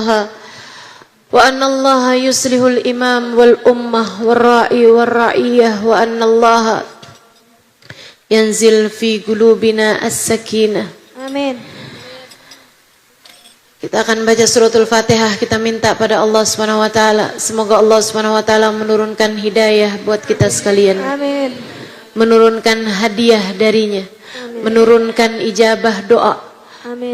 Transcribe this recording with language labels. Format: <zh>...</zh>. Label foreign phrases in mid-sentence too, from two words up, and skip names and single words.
<ar>الله يصلح الإمام والأمة والراعي والرعية وأن الله ينزل في قلوبنا السكينة. آمين.</ar> <id>Kita akan baca suratul Fatihah, kita minta pada Allah</id> <ar>سبحانه وتعالى,</ar> <id>semoga Allah</id> <ar>سبحانه وتعالى</ar> <id>menurunkan hidayah buat kita sekalian. Amin. Menurunkan hadiah darinya. Amin. Menurunkan ijabah doa. Amin.</id>